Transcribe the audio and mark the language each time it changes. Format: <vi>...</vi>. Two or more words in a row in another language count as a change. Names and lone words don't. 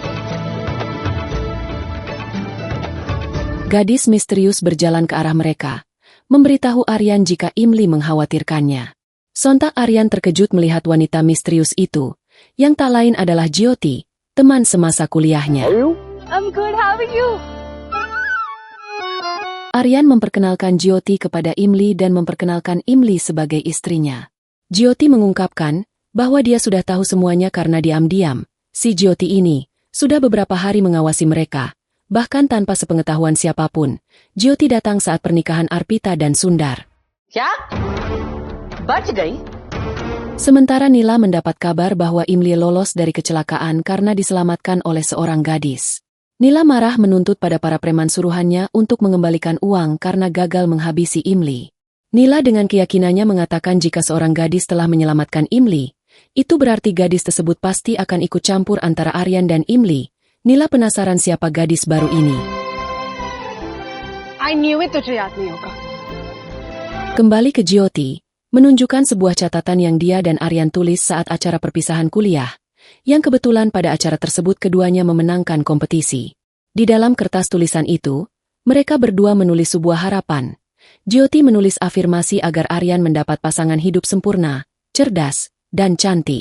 <id>Gadis misterius berjalan ke arah mereka, memberitahu Aryan jika Imli mengkhawatirkannya. Sontak Aryan terkejut melihat wanita misterius itu, yang tak lain adalah Jyoti, teman semasa kuliahnya.</id> <en>I'm good, how are you?</en> <id>Aryan memperkenalkan Jyoti kepada Imli dan memperkenalkan Imli sebagai istrinya. Jyoti mengungkapkan bahwa dia sudah tahu semuanya karena diam-diam. Si Jyoti ini sudah beberapa hari mengawasi mereka, bahkan tanpa sepengetahuan siapapun. Jyoti datang saat pernikahan Arpita dan Sundar.</id> <hi>क्या बच गई?</hi> <id>Sementara Nila mendapat kabar bahwa Imli lolos dari kecelakaan karena diselamatkan oleh seorang gadis. Nila marah menuntut pada para preman suruhannya untuk mengembalikan uang karena gagal menghabisi Imli. Nila dengan keyakinannya mengatakan jika seorang gadis telah menyelamatkan Imli, itu berarti gadis tersebut pasti akan ikut campur antara Aryan dan Imli. Nila penasaran siapa gadis baru ini.</id> <en>I knew it</en> <hi>तुझे याद नहीं होगा.</hi> <id>Kembali ke Jyoti, menunjukkan sebuah catatan yang dia dan Aryan tulis saat acara perpisahan kuliah, yang kebetulan pada acara tersebut keduanya memenangkan kompetisi. Di dalam kertas tulisan itu, mereka berdua menulis sebuah harapan. Jyoti menulis afirmasi agar Aryan mendapat pasangan hidup sempurna, cerdas, dan cantik.</id>